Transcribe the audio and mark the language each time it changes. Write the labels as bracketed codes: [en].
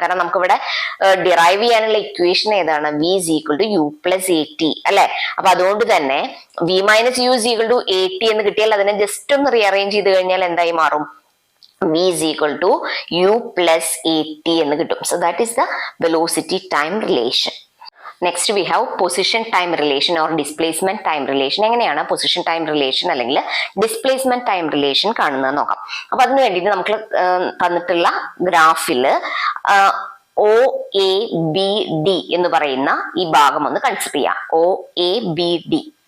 [ml] കാരണം നമുക്ക് ഇവിടെ ഡിറൈവ് ചെയ്യാനുള്ള ഇക്വേഷൻ ഏതാണ്, [en] v is equal to u plus a t [ml] അല്ലെ. അപ്പൊ അതുകൊണ്ട് തന്നെ V minus U is equal to A T എന്ന് കിട്ടിയാൽ അതിനെ ജസ്റ്റ് ഒന്ന് റീഅറേഞ്ച് ചെയ്ത് കഴിഞ്ഞാൽ എന്തായി മാറും, [en] v is equal to u plus at [ml] എന്ന് കിട്ടും. [en] So that is the velocity time relation. Next we have position time relation or displacement time relation. [ml] എങ്ങനെയാണ് പൊസിഷൻ ടൈം റിലേഷൻ അല്ലെങ്കിൽ ഡിസ്പ്ലേസ്മെന്റ് ടൈം റിലേഷൻ കാണുന്നത് നോക്കാം. അപ്പൊ അതിന് വേണ്ടിയിട്ട് നമുക്ക് തന്നിട്ടുള്ള ഗ്രാഫില് ഒ എ ബി ഡി എന്ന് പറയുന്ന ഈ ഭാഗം ഒന്ന് കൺസിഡർ ചെയ്യാം. O A B D.